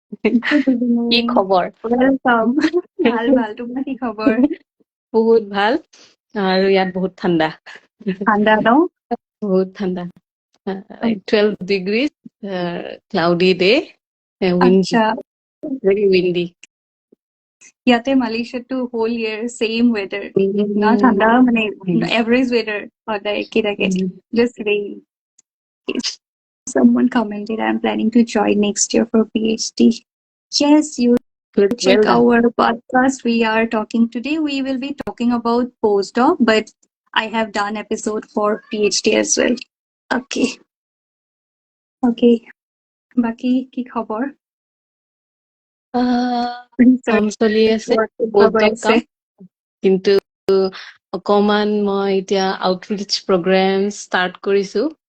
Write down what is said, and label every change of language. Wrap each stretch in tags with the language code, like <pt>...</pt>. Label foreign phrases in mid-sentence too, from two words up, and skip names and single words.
<as>কি খবৰ? Welcome. ভাল ভাল, তোমাৰ কি খবৰ? বহুত ভাল আৰু ইয়াত বহুত ঠাণ্ডা। ঠাণ্ডা ন? বহুত ঠাণ্ডা।</as> <en>12 degrees, cloudy day, windy,</en> <as>আচ্ছা,</as> <en>very windy.</en> <as>ইয়াতে মালয়েছিয়াটো</as> <en>whole year same weather.</en> <as>না ঠাণ্ডা মানে</as> <en>average weather</en> <as>সদায় একে থাকে.</as> <en>Just rain. Someone commented, I'm planning to join next year for PhD. Yes, you Good, check well done. our podcast. We are talking today. We will be talking about postdoc, but I have done episode for PhD as well. Okay. Okay.</en> <as>বাকি কি খবৰ? কাম চলি আছে, postdoc কাম, কিন্তু অকমান মই এতিয়া</as> <en>outreach program start</en> <as>কৰিছো।</as>